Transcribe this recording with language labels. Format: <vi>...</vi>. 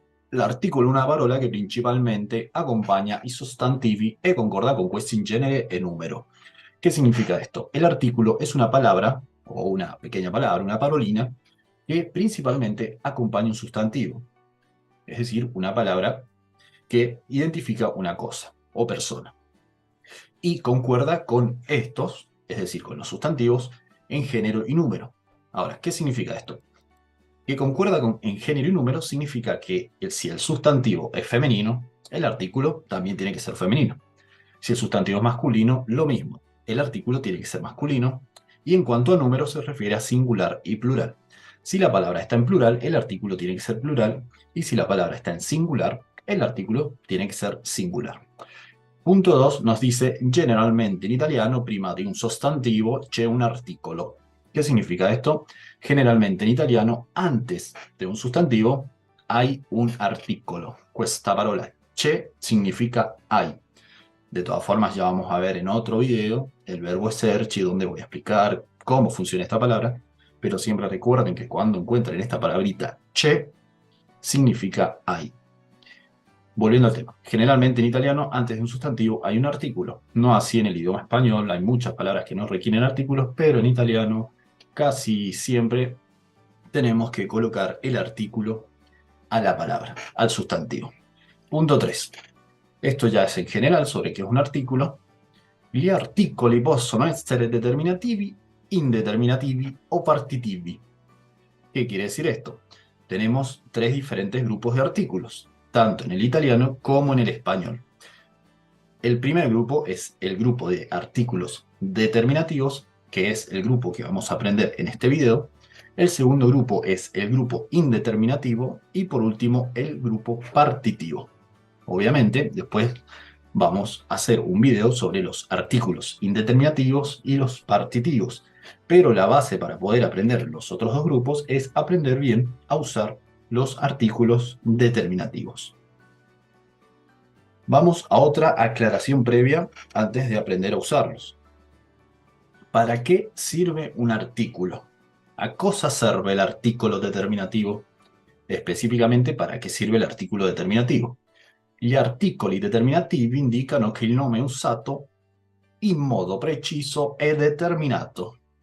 <it>L'articolo è una parola che principalmente accompagna i sostantivi e concorda con questi in genere e numero.</it> <es>¿Qué significa esto? El artículo es una palabra, o una pequeña palabra, una parolina, que principalmente acompaña un sustantivo. Es decir, una palabra que identifica una cosa o persona. Y concuerda con estos, es decir, con los sustantivos, en género y número. Ahora, ¿qué significa esto? Que concuerda en género y número significa que si el sustantivo es femenino, el artículo también tiene que ser femenino. Si el sustantivo es masculino, lo mismo. El artículo tiene que ser masculino. Y en cuanto a número, se refiere a singular y plural. Si la palabra está en plural, el artículo tiene que ser plural. Y si la palabra está en singular, el artículo tiene que ser singular. Punto 2 nos dice,</es> <it>generalmente in italiano prima di un sostantivo c'è un articolo.</it> <es>¿Qué significa esto? Generalmente en italiano, antes de un sustantivo, hay un artículo.</es> <it>Questa parola c'è significa hay.</it> <es>De todas formas, ya vamos a ver en otro video el verbo esserci, donde voy a explicar cómo funciona esta palabra, pero siempre recuerden que cuando encuentren esta palabrita c'è, significa hay. Volviendo al tema, generalmente en italiano, antes de un sustantivo hay un artículo. No así en el idioma español, hay muchas palabras que no requieren artículos, pero en italiano casi siempre tenemos que colocar el artículo a la palabra, al sustantivo. Punto 3. Esto ya es en general sobre qué es un artículo.</es> <it>Gli articoli possono essere determinativi, indeterminativi o partitivi.</it> <es>¿Qué quiere decir esto? Tenemos tres diferentes grupos de artículos, tanto en el italiano como en el español. El primer grupo es el grupo de artículos determinativos, que es el grupo que vamos a aprender en este video. El segundo grupo es el grupo indeterminativo y por último el grupo partitivo. Obviamente, después vamos a hacer un video sobre los artículos indeterminativos y los partitivos. Pero la base para poder aprender los otros dos grupos es aprender bien a usar los artículos determinativos. Vamos a otra aclaración previa antes de aprender a usarlos. ¿Para qué sirve un artículo?</es> <it>¿A cosa serve</it> <es>el artículo determinativo? Específicamente, ¿para qué sirve el artículo determinativo?</es> <it>Gli articoli determinativi indicano che il nome è usato in modo preciso e determinato.</it>